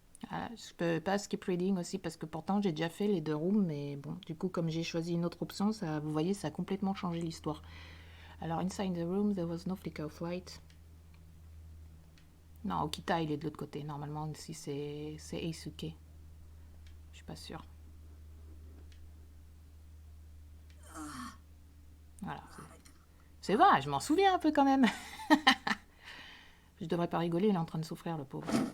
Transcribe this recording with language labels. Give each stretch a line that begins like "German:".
French: Je peux pas skip reading aussi parce que pourtant j'ai déjà fait les 2 rooms, mais bon, du coup comme j'ai choisi une autre option, ça, vous voyez, ça a complètement changé l'histoire. Alors,
English: inside the room, there was no flicker of light.
French: Non, Okita, il est de l'autre côté. Normalement, ici, c'est Eisuke. Je suis pas sûre. Voilà. C'est vrai, je m'en souviens un peu quand même. Je devrais pas rigoler, il est en train de souffrir, le pauvre.